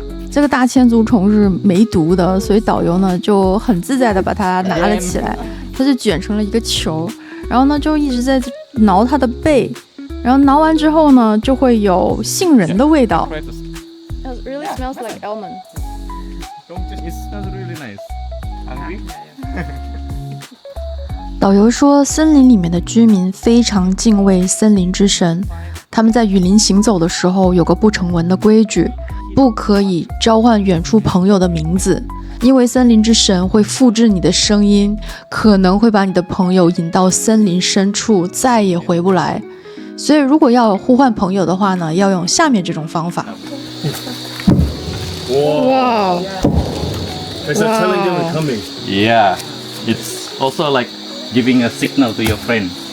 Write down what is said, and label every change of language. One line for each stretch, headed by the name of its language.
Chinese: 这个大千足虫是没毒的，所以导游呢就很自在的把它拿了起来，它就卷成了一个球，然后呢就一直在挠它的背，然后挠完之后呢就会有杏仁的味道。
English: It really smells like almond. It smells really nice. Hungry?
Chinese: 导游说，森林里面的居民非常敬畏森林之神，他们在雨林行走的时候有个不成文的规矩，不可以召唤远处朋友的名字，因为森林之神会复制你的声音，可能会把你的朋友引到森林深处，再也回不来。所以如果要呼唤朋友的话呢，要用下面这种方法。
English: Wow. It's telling them they're coming. Yeah, it's also like giving a signal to your friend.